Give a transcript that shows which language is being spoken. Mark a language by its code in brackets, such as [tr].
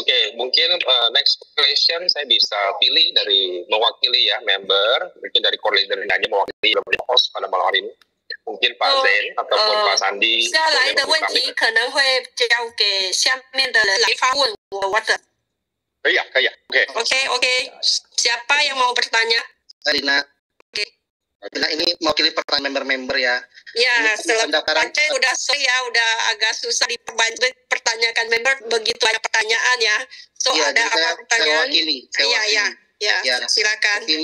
[id] Oke, mungkin [en] next question [id] saya bisa pilih dari mewakili ya member, mungkin dari core leader ini aja mewakili host pada malam hari ini. Mungkin Pak Zen ataupun Pak Sandi. [zh] 下来的问题可能会交给下面的人来发问我的。可以啊，可以啊。 [en] OK. [id] Siapa yang mau bertanya? Rina. Rina ini mewakili pertanyaan member-member ya. Ya, setelah udah agak susah dipertanyakan member, begitu banyak pertanyaan ya. So ya, ada apa pertanyaan? Iya, silakan.